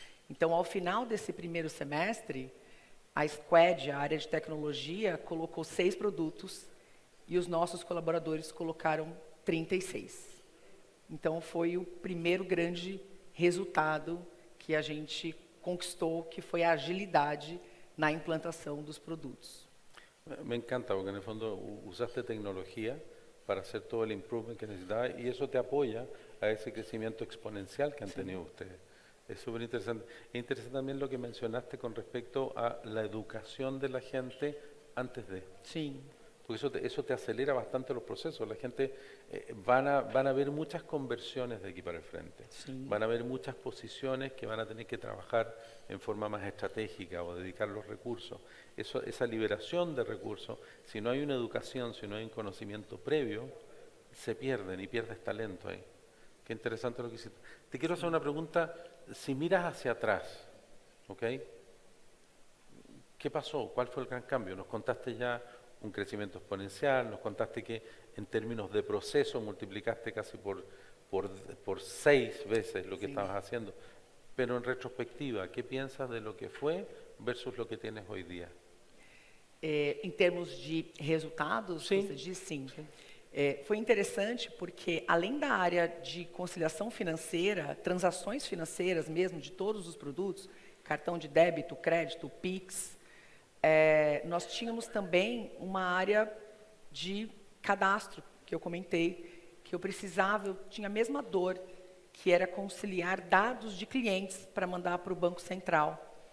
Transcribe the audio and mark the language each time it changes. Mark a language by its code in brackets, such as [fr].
[pt] Então, ao final desse primeiro semestre, a Squad, a área de tecnologia, colocou 6 produtos e os nossos colaboradores colocaram 36. Então, foi o primeiro grande resultado que a gente conquistou, que foi a agilidade na implantação dos produtos. [es] Me encanta, porque en el fondo usaste tecnología para hacer todo el improvement que necesitabas y eso te apoya a ese crecimiento exponencial que han tenido ustedes. Es súper interesante. Es interesante también lo que mencionaste con respecto a la educación de la gente antes de. Sí. Porque eso te acelera bastante los procesos. La gente van a ver muchas conversiones de aquí para el frente. Sí. Van a ver muchas posiciones que van a tener que trabajar en forma más estratégica o dedicar los recursos. Esa liberación de recursos, si no hay una educación, si no hay un conocimiento previo, se pierden y pierdes talento ahí. Qué interesante lo que hiciste. Te quiero hacer una pregunta. Si miras hacia atrás, ¿ok? ¿Qué pasó? ¿Cuál fue el gran cambio? Nos contaste ya un crecimiento exponencial, nos contaste que en términos de proceso multiplicaste casi por 6 veces lo que estabas haciendo. Pero en retrospectiva, ¿qué piensas de lo que fue versus lo que tienes hoy día? [pt] Em termos de resultados, Sim. você diz sim. Foi interessante porque, além da área de conciliação financeira, transações financeiras mesmo, de todos os produtos, cartão de débito, crédito, Pix, nós tínhamos também uma área de cadastro, que eu comentei, que eu tinha a mesma dor, que era conciliar dados de clientes para mandar para o Banco Central.